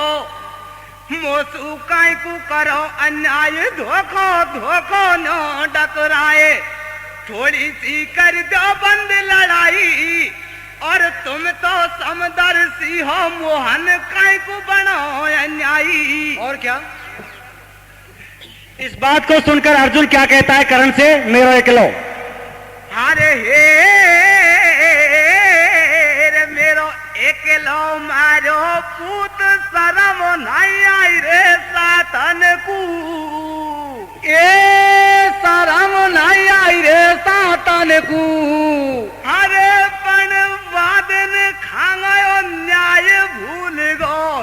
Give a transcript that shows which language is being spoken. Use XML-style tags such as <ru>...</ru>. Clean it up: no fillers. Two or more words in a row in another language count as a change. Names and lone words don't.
<bra>मोसू काय को करो अन्याय, धोखो धोखो नो डकराए।</bra> <hi>थोड़ी सी कर दो बंद लड़ाई, और तुम तो समदर्शी हो मोहन,</hi> <bra>काय को बनो अन्यायी।</bra> <hi>और क्या? इस बात को सुनकर अर्जुन क्या कहता है कर्ण से,</hi> <bra>मेरो एकलो, अरे हे मेरो एकलो मारो पूत, शरम नहीं आई रे सातन को। ए शरम नहीं आई रे सातन को। अरे पण वादन खांगो न्याय भूल गो,</bra>